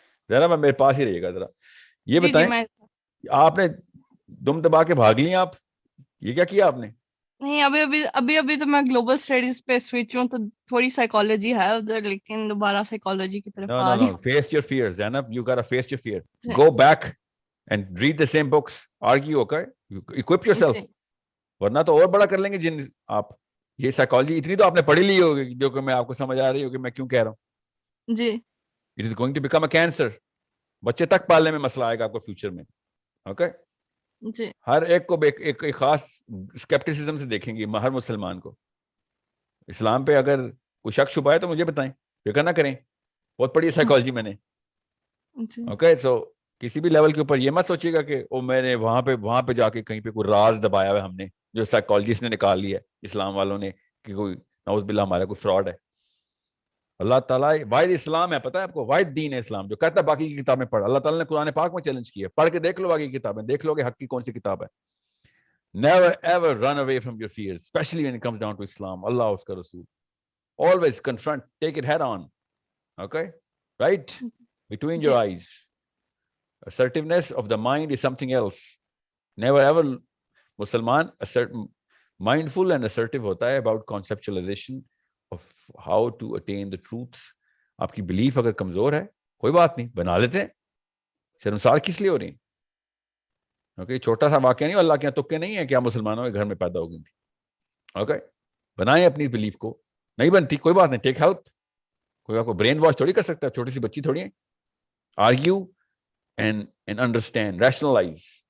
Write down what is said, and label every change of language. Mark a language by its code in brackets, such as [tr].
[ur] زینب میرے پاس ہی رہیے گا ذرا. یہ جی بتائیں, میں آپ نے دم دبا کے بھاگ لی, آپ یہ کیا کیا آپ نے؟ نہیں, ابھی تو میں گلوبل اسٹڈیز پہ سوئچ ہوں, تو تھوڑی سائیکالوجی ہے ادھر, لیکن دوبارہ سائیکالوجی کی طرف آ رہی [en] No. Face your fear, Zainab. You gotta face your fear. [ur] ہوں. [en] Go back and read the same books. Argue, okay? You equip yourself. [ur] جی ورنہ تو اور بڑا کر لیں گے جن آپ. یہ سائیکالوجی اتنی تو آپ نے پڑھی لی ہوگی جو کہ میں آپ کو سمجھ آ رہی ہوگی میں کیوں کہہ رہا ہوں. جی [en] It is going to become a cancer. [ur] بچے تک پالنے میں مسئلہ آئے گا آپ کو فیوچر میں. اوکے, جی ہر ایک کو ایک خاص اسکیپٹیسزم سے دیکھیں گے, ہر مسلمان کو. اسلام پہ اگر کوئی شک شبہ ہے تو مجھے بتائیں, فکر نہ کریں, بہت پڑھی سائیکالوجی میں نے. جی اوکے, سو کسی بھی لیول کے اوپر یہ مت سوچیے گا کہ میں نے وہاں پہ جا کے کہیں پہ کوئی راز دبایا ہوا ہم نے, جو سائیکالوجسٹ نے نکال لیا ہے, اسلام والوں نے, کہ کوئی نعوذ باللہ ہمارا کوئی فراڈ ہے. اللہ تعالیٰ واحد اسلام ہے, پتہ ہے آپ کو, واحد دین ہے اسلام, جو کہتا ہے باقی کی کتابیں پڑھ. اللہ تعالیٰ نے قرآن پاک میں چیلنج کیا, پڑھ کے دیکھ لو باقی کی کتابیں, دیکھ لو کہ حق کی کون سی کتاب ہے. [en] Never ever run away from your fears, especially when it comes down to Islam, Allah [ur] اس کا رسول. [en] Always confront, take it head on. Okay, right between your eyes. Assertiveness of the mind is something else. Never ever مسلمان mindful and assertive [ur] ہوتا ہے [en] about conceptualization of how to attain the truth. [ur] آپ کی belief اگر کمزور ہے کوئی بات نہیں, بنا لیتے ہیں, شرمسار کس لیے ہو رہی ہیں. اوکے, چھوٹا سا واقعہ نہیں, اللہ کے یہاں تکے نہیں ہے کہ آپ مسلمانوں کے گھر میں پیدا ہو گئی تھی. اوکے, بنائیں اپنی بلیف کو, نہیں بنتی کوئی بات نہیں, [en] Take help. [ur] کوئی آپ کو برین واش تھوڑی کر سکتا ہے, چھوٹی سی بچی تھوڑی ہے. [en] Argue and understand, rationalise.